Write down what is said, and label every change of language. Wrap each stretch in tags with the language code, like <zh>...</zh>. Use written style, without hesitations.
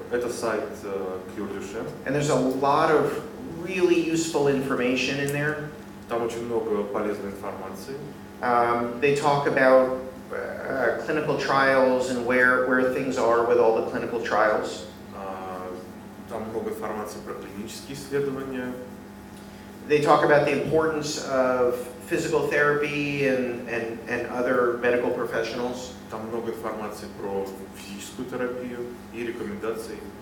<ru>Это сайт Cure Duchenne.</ru> <en>And there's a lot of really useful information in there.</en> <ru>Там очень много полезной информации.</ru> <en>They talk about clinical trials and where things are with all the clinical trials.</en> <ru>Там много информации про клинические исследования.</ru> <en>They talk about the importance of physical therapy and other medical professionals.</en> <ru>Там много информации про физическую терапию и рекомендаций.</ru>